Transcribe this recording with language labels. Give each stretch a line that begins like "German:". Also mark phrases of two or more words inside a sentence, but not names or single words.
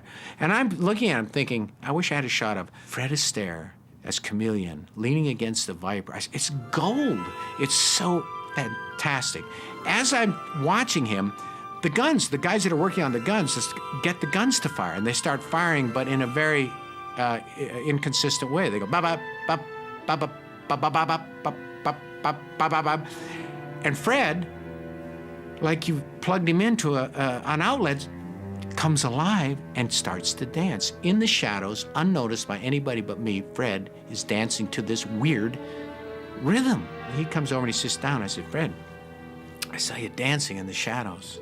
English: And I'm looking at him thinking, I wish I had a shot of Fred Astaire as Chameleon leaning against the Viper. It's gold. It's so fantastic. As I'm watching him, the guys that are working on the guns, just get the guns to fire. And they start firing, but in a very inconsistent way. They go, ba-ba, ba, ba-ba, ba-ba, ba-ba, ba-ba, ba-ba, and Fred, like you plugged him into an outlet, comes alive and starts to dance. In the shadows, unnoticed by anybody but me, Fred is dancing to this weird rhythm. He comes over and he sits down. I said, Fred, I saw you dancing in the shadows.